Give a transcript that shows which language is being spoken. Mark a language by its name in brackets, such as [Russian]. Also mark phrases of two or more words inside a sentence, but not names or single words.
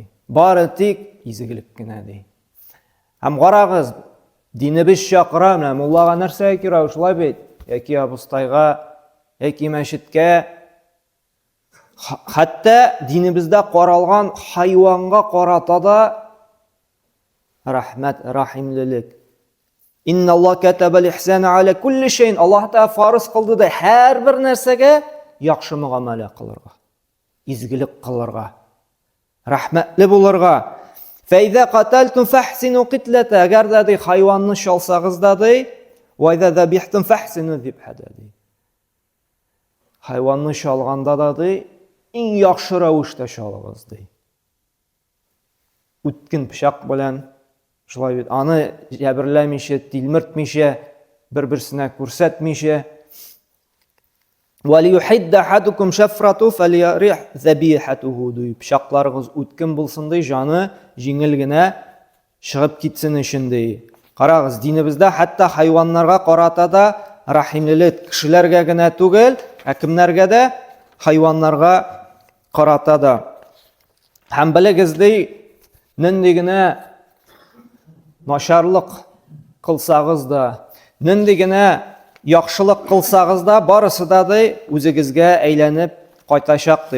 [Tatar] Бары тик изгелек кенә ди. Һәм карагыз, динебез чакыра, менә муллага нәрсә кирәк, шулай бит. Яки абыстайга, яки мәчеткә, хәтта динебездә каралган хайванга карата да рәхмәт, рәхимлелек. [Arabic] إن الله كتب الإحسان على كل شيء. [Tatar] Аллаһ Тааля фарыз кылды да һәрбер нәрсәгә яхшы мөгамәлә кылырга, изгелек кылырга, рәхмәтле булырга. [Arabic] فإذا قتلتم فأحسنوا القتلة. [Tatar] Әгәр дә ди хайванны шалсагыз да ди, [Arabic] وإذا ذبحتم فأحسنوا الذبحة [Tatar] ди. Хайванны шалганда да ди, иң яхшы рәвештә шалыгыз ди. Үткен пычак белән, шулай бит, аны җәберләмичә, тилмертмичә, бер-берсенә күрсәтмичә. [Arabic] وليحد أحدكم شفرته فليرح ذبيحته ди. [Tatar] Пычакларыгыз үткен булсын ди, жаны җиңел генә чыгып китсен өчен ди. Карагыз, динебездә хәтта хайваннарга карата да рәхимлелек, кешеләргә генә түгел, кемнәргә дә, хайваннарга карата да. Һәм белегез ди, нинди генә начарлык кылсагыз да, нинди генә яхшылык кылсагыз да, барысы да ди үзегезгә әйләнеп кайтачак ди.